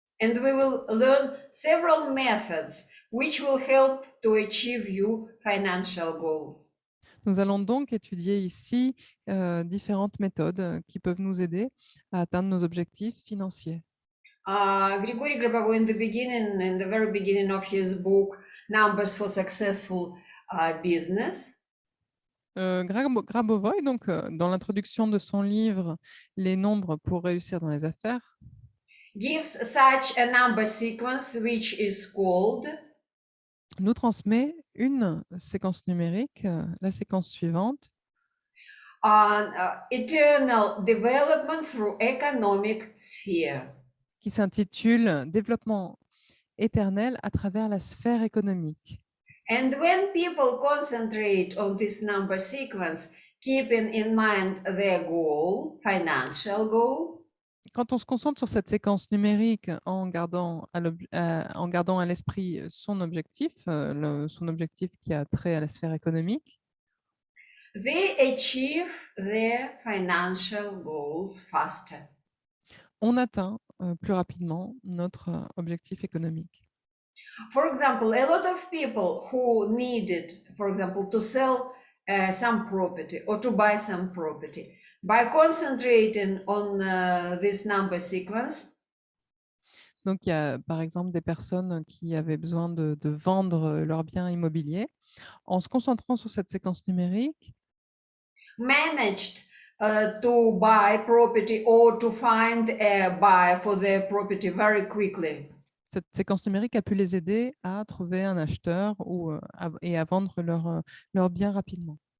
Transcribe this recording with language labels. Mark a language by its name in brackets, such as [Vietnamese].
[English] And we will learn several methods which will help to achieve your financial goals. [French] Nous allons donc étudier ici différentes méthodes qui peuvent nous aider à atteindre nos objectifs financiers. [English] Grigory Grabovoi, in the very beginning of his book, Numbers for Successful Business, [French] Grabovoi, donc, dans l'introduction de son livre Les nombres pour réussir dans les affaires, [English] gives such a number sequence which is called [French] nous transmet une séquence numérique, la séquence suivante, [English] on eternal development through economic sphere. [French] qui s'intitule Développement éternel à travers la sphère économique. [English] And when people concentrate on this number sequence, keeping in mind their goal, financial goal, [French] Quand on se concentre sur cette séquence numérique en gardant à l'esprit son objectif qui a trait à la sphère économique, [English] they achieve their financial goals faster. [French] on atteint plus rapidement notre objectif économique. [English] For example, a lot of people who needed, for example, to sell some property or to buy some property, by concentrating on this number sequence, [French] Donc, il y a par exemple des personnes qui avaient besoin de vendre leurs biens immobiliers. En se concentrant sur cette séquence numérique, [English] managed to buy property or to find a buyer for their property very quickly. [French] cette séquence numérique a pu les aider à trouver un acheteur et à vendre leurs biens rapidement.